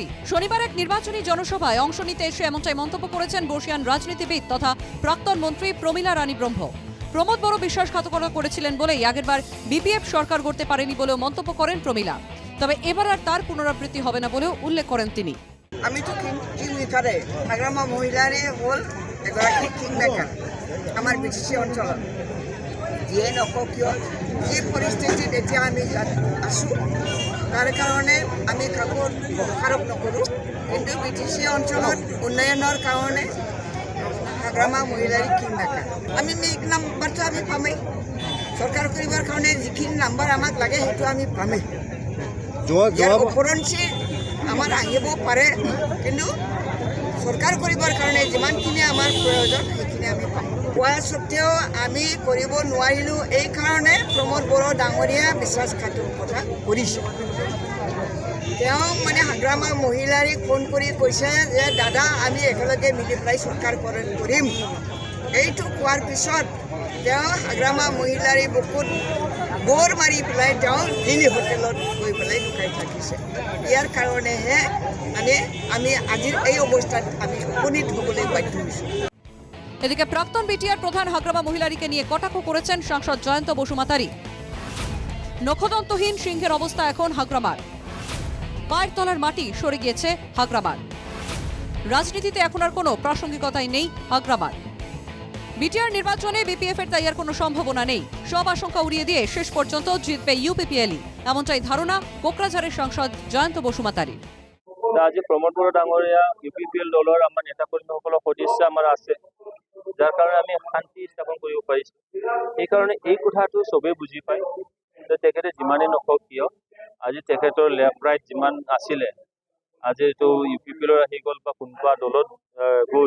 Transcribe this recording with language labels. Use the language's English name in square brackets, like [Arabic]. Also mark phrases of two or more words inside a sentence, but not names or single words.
[Bangla] শনিবার এক নির্বাচনী জনসভায় অংশ নিতে এসে এমনটাই মন্তব্য করেছেন বর্ষিয়ান রাজনীতিবিদ তথা প্রাক্তন মন্ত্রী প্রমীলা রানী ব্রহ্ম। প্রমোদ বড়ো বিশ্বাসঘাতকতা করেছিলেন বলেই আগেরবার বিপিএফ সরকার গড়তে পারেনি বলেও মন্তব্য করেন প্রমীলা। তবে এবার আর তার পুনরাবৃত্তি হবে না বলেও উল্লেখ করেন তিনি। [Assamese] আমি তো কিংমেকারে হাগ্রামা মহিলারে হল এগৰাকী কিংমেকাৰ আমাৰ বিটিচি অঞ্চলত। যিয়ে নকওক কিয়, যি পৰিস্থিতিত এতিয়া আমি আছোঁ তাৰ কাৰণে আমি কাকো দোষাৰোপ নকৰোঁ, কিন্তু বিটিচি অঞ্চলত উন্নয়নৰ কাৰণে হাগ্ৰামা মহিলাৰে কিংমেকাৰ। আমি এক নাম্বাৰটো আমি পামেই, চৰকাৰ কৰিবৰ কাৰণে যিখিনি নাম্বাৰ আমাক লাগে সেইটো আমি পামেই। ইয়াৰ ওপৰঞ্চি আমার আহিব পাৰে, কিন্তু সরকার করবার কারণে যিমানখিনি আমার প্রয়োজন সেইখিনি আমি পাম। কোৱা সত্ত্বেও আমি কৰিব নোৱাৰিলোঁ, এই কাৰণে প্ৰমোদ বড়ো ডাঙৰীয়া বিশ্বাসঘাতকতা কৰিছে। তেওঁ মানে হাগ্ৰামা মহিলাৰে ফোন কৰি কৈছে যে দাদা আমি একেলগে মিলি পেলাই চৰকাৰ কৰিম। এইটো কোৱাৰ পিছত তেওঁ হাগ্ৰামা মহিলাৰে বুকুত গোৰ মাৰি পেলাই তেওঁ দিল্লী হোটেলত গৈ পেলাই লুকাই থাকিছে। ইয়াৰ কাৰণেহে আমি আজিৰ এই অৱস্থাত আমি উপনীত হ'বলৈ বাধ্য হৈছোঁ। [Bangla] এদিকে প্রাক্তন বিটিআর প্রধান হাগ্রামা মহিলারীকে নিয়ে কটাক্ষ করেছেন সাংসদ জয়ন্ত বসুমাতারি। নখদন্তহীন সিংহের অবস্থা এখন হাগ্রামার, পায়ের তলার মাটি সরে গিয়েছে হাগ্রামার। রাজনীতিতে এখন আর কোনো প্রাসঙ্গিকতাই নেই হাগ্রামার। বিটিআর নির্বাচনে বিপিএফ এর তাই আর কোনো সম্ভাবনা নেই। সব আশঙ্কা উড়িয়ে দিয়ে শেষ পর্যন্ত জিতবে ইউপিপিএলই, এমনটাই ধারণা কোকরাঝাড়ের সাংসদ জয়ন্ত বসুমাতারির। [Assamese] আজি প্ৰমোদ বড়ো ডাঙৰীয়া ইউপিপিএল দলৰ আমাৰ নেতাকৰ্মীসকলৰ সদস্য আমাৰ আছে, যাৰ কাৰণে আমি শান্তি স্থাপন কৰিব পাৰিছোঁ। সেইকাৰণে এই কথাটো চবেই বুজি পায় যে তেখেতে যিমানেই নকওক কিয় আজি তেখেতৰ [English] left right [Assamese] যিমান আছিলে আজি এইটো ইউপিপিএলৰ আহি গ'ল বা কোনোবা দলত গ'ল।